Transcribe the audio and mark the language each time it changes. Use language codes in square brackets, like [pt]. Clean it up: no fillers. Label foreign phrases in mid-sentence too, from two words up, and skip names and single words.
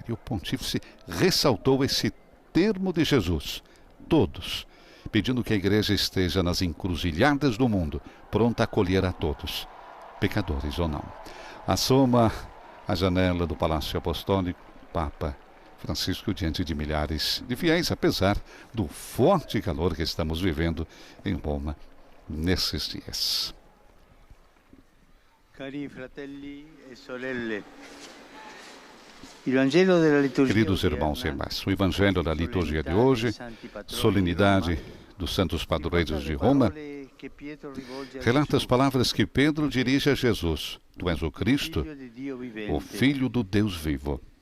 [pt] E o pontífice ressaltou esse termo de Jesus, todos, pedindo que a igreja esteja nas encruzilhadas do mundo, pronta a acolher a todos, pecadores ou não. Assoma a janela do Palácio Apostólico, Papa Francisco, diante de milhares de fiéis, apesar do forte calor que estamos vivendo em Roma nesses dias. [it] Cari fratelli e sorelle, [pt] queridos irmãos e irmãs, o Evangelho da liturgia de hoje, solenidade dos santos padroeiros de Roma, relata as palavras que Pedro dirige a Jesus: Tu és o Cristo, o Filho do Deus vivo.